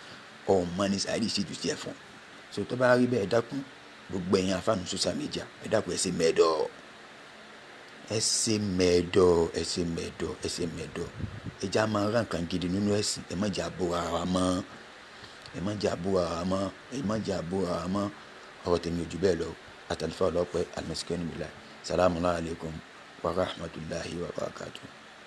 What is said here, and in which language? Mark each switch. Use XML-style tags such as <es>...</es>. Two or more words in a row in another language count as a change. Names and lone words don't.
<yo>Ọmọ ni Saheed Shittu tiẹ̀ fún. So tó bá rí bẹ́ẹ̀ dákun gbogbo ẹ̀yin àfáà nínú</yo> <en>social media</en> <yo>ẹ dákun ẹ ṣe mẹ́dọ̀. Ẹ já máa rán nǹkan gidi nínú ẹ̀sìn. Ẹ má jẹ́ àbúrò ara mọ́. Ọ̀rọ̀ tèmi ò jù bẹ́ẹ̀ lọ. Alfa Ọlọ́pẹ́, Al-Miskinu Billah.</yo> <ar>السلام عليكم ورحمة الله وبركاته.</ar>